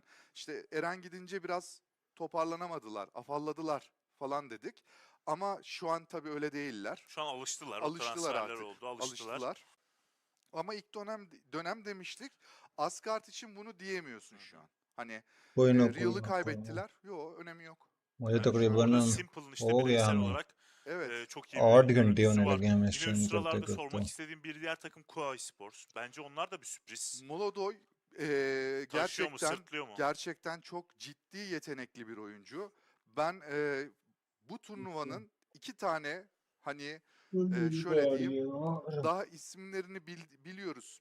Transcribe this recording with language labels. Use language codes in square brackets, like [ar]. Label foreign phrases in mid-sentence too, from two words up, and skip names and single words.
[tr] İşte Eren gidince biraz toparlanamadılar, afalladılar falan dedik. Ama şu an tabii öyle değiller. Şu an alıştılar. Alıştılar O transferler artık. oldu. Alıştılar. Ama ilk dönem demiştik. Asgard için bunu diyemiyorsun şu an. Hani [hi] कोई ना कोई [tr] Real'ı [hi] ना [tr] kaybettiler. Yo önemi yok. [hi] मुझे [tr] Yani [hi] तकरीबन [tr] orada Simple'ın işte [hi] हो गया [tr] bireysel [hi] हमें [tr] olarak Evet. çok iyi [hi] 8 [tr] bir [hi] घंटे [tr] görüntüsü [hi] होने [tr] var. [hi] लगे हमें [tr] Yine üst [hi] स्ट्रीम करते [tr] sıralarda [hi] करते [tr] sormak istediğim bir diğer takım KUA Esports. Bence onlar da bir sürpriz. Molodoy Taşıyor mu, sırtlıyor mu? gerçekten çok ciddi yetenekli bir oyuncu. Ben bu turnuvanın 2 tane hani şöyle diyeyim daha isimlerini biliyoruz.